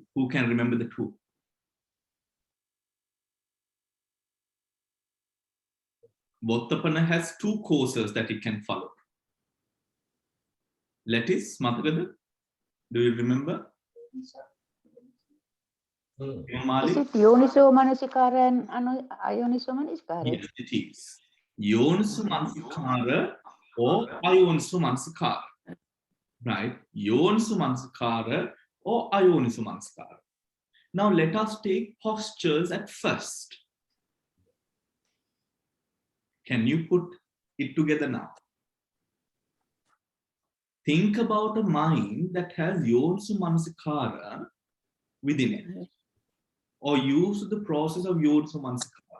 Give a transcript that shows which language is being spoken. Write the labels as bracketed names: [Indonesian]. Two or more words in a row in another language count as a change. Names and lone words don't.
[English] Who can remember the two? Vottapana has two courses that it can follow. Lettis, Mathagada, do you remember? Is it [Pali] Yoniso Manasikara [English] and [Pali] Ayoniso Manasikara? [English] Yes, it is. [Pali] Yoniso Manasikara or Ayoniso Manasikara. [English] Right? [Pali] Yoniso Manasikara or Ayoniso Manasikara. [English] Now let us take postures at first. Can you put it together now? Think about a mind that has [Pali] Yoniso Manasikara [English] within it, or use the process of [Pali] Yoniso Manasikara.